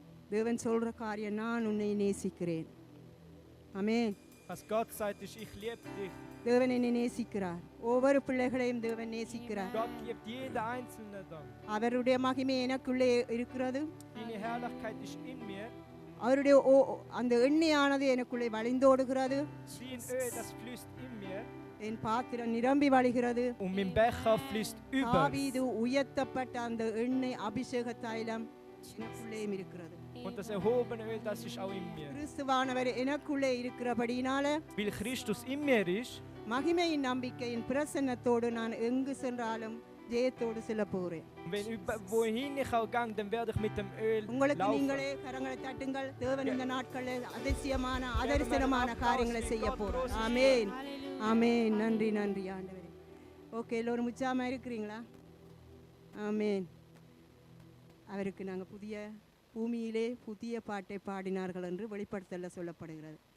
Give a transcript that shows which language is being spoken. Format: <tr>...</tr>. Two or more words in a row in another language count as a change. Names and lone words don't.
<ta>தேவன் சொல்ற காரியம், நான் உன்னை நேசிக்கிறேன். ஆமென்.</ta> <de>Was Gott sagt, ist, ich liebe dich.</de> <ta>தேவன் என்னை நேசிக்கிறார். ஒவ்வொரு பிள்ளைகளையும் தேவன் நேசிக்கிறார்.</ta> <de>Gott liebt jeden Einzelnen dann.</de> <ta>அவருடைய மகிமை எனக்குள்ளே இருக்கிறது.</ta> <de>Deine Herrlichkeit ist in mir.</de> <ta>அவருடைய அந்த எண்ணெயானது எனக்குள்ளே வழிந்தோடுகிறது.</ta> <de>Wie ein Öl, das fließt in mir.</de> <ta>என் பாத்திரம் நிரம்பி வழிகிறது.</ta> <de>Und mein Becher fließt über.</de> <ta>தாவீது உயர்த்தப்பட்ட அந்த எண்ணெய் அபிஷேக தைலம் எனக்குள்ளேயும் இருக்கிறது.</ta> <de>Und das erhobene Öl, das ist auch in mir.</de> <ta>கிறிஸ்துவானவர் எனக்குள்ளே இருக்கிறபடினால,</ta> <de>Weil Christus in mir ist,</de> <ta>மகிமையின் நம்பிக்கையின் பிரசன்னத்தோடு நான் எங்கு சென்றாலும் ஜெயத்தோடு செல்ல போகிறேன்.</ta> <de>wohin ich auch gehe, dann werde ich mit dem Öl</de> <ta>உங்களுக்கு</ta> <de>laufen.</de> <ta>நீங்களே கரங்களை தட்டுங்கள். தேவன் இந்த நாட்களில் அதிசயமான அதரிசனமான காரியங்களை செய்ய போறார். ஆமென், ஆமென். நன்றி, நன்றி ஆண்டவரே. ஓகே, எல்லோரும் உற்சாகமா இருக்கிறீங்களா? ஆமென். அவருக்கு நாங்கள் புதிய பூமியிலே புதிய பாட்டை பாடினார்கள் என்று வெளிப்படுத்தல சொல்லப்படுகிறது.</ta>